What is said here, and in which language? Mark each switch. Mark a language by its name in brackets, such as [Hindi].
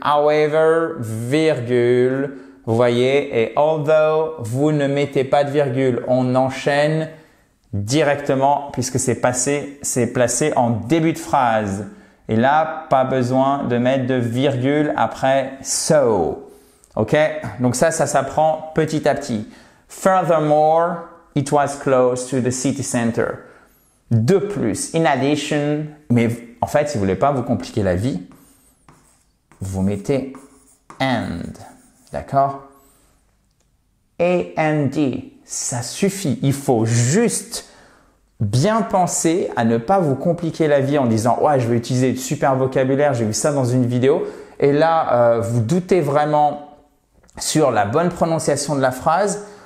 [French] However, virgule. Vous voyez, et although, vous ne mettez pas de virgule, on enchaîne directement puisque c'est placé en début de phrase. Et là, pas besoin de mettre de virgule après so. Ok? Donc ça s'apprend petit à petit. [English] Furthermore, it was close to the city center. [French] De plus, in addition, mais en fait, si vous voulez pas vous compliquer la vie, vous mettez and. D'accord? And, ça suffit. Il faut juste bien penser à ne pas vous compliquer la vie en disant « Ouais, je vais utiliser du super vocabulaire, j'ai vu ça dans une vidéo. » Et là, vous doutez vraiment sur la bonne prononciation de la phrase.